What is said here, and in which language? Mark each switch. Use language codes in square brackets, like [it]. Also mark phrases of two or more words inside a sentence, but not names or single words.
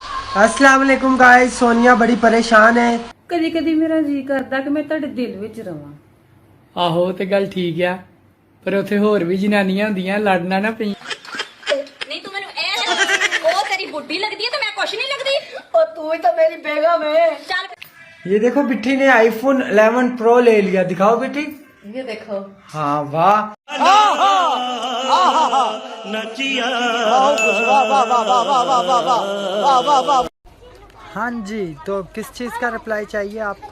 [ar] السلام عليكم [hi] गाइस। सोनिया बड़ी परेशान है। [pa] ਕਦੀ ਕਦੀ ਮੇਰਾ ਜੀ ਕਰਦਾ ਕਿ ਮੈਂ ਤੁਹਾਡੇ ਦਿਲ ਵਿੱਚ ਰਵਾਂ। ਆਹੋ ਤੇ ਗੱਲ ਠੀਕ ਆ, ਪਰ ਉੱਥੇ ਹੋਰ ਵੀ ਜਨਾਨੀਆਂ ਹੁੰਦੀਆਂ, ਲੜਨਾ ਨਾ ਪਈ। ਨਹੀਂ ਤੂੰ ਮੈਨੂੰ ਉਹ ਤੇਰੀ ਬੁੱਢੀ ਲੱਗਦੀ ਹੈ ਤੇ ਮੈਂ ਕੁਛ ਨਹੀਂ ਲੱਗਦੀ। [hi] और तू ही तो मेरी बेगम है। [pa] ਚੱਲ [hi] ये देखो बिट्टी ने आईफोन 11 प्रो ले लिया। दिखाओ बिट्टी। ये देखो। हाँ वाह। हाँ जी, तो किस चीज का रिप्लाई चाहिए आपको?